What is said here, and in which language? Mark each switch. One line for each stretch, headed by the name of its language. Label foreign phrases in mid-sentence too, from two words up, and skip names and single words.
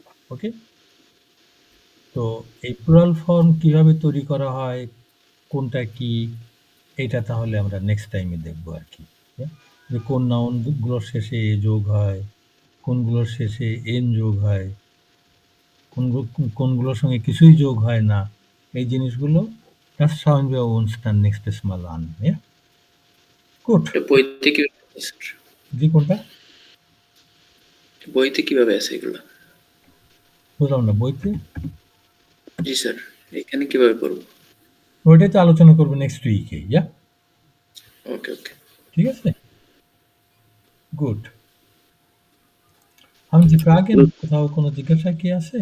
Bangla: ওকে, তো এই প্লুরাল ফর্ম কিভাবে তৈরি করা হয়, কোনটা কি, এটা তাহলে আমরা
English: next time
Bangla: দেখবো আর কি। যে কোন নাউনগুলোর শেষে এ যোগ হয়, কোনগুলোর শেষে এন যোগ হয়, কোনগুলোর সঙ্গে কিছুই যোগ হয় না, এই জিনিসগুলো
German: Das schauen wir uns dann nächstes Mal an. Ja? Gut.
Bangla: এটা বইতে কিভাবে আছে, স্যার? জি, কোনটা? বইতে কিভাবে আছে এগুলো? বুঝলাম না, বইতে? জি স্যার, এখানে কিভাবে পড়বো? ওইটাই তো আলোচনা করবো
English: next week.
Bangla: ইয়া,
English: okay okay.
Bangla: ঠিক আছে, গুড। আমি যে Fragen, কোথাও কোনো জিজ্ঞাসা কি আছে?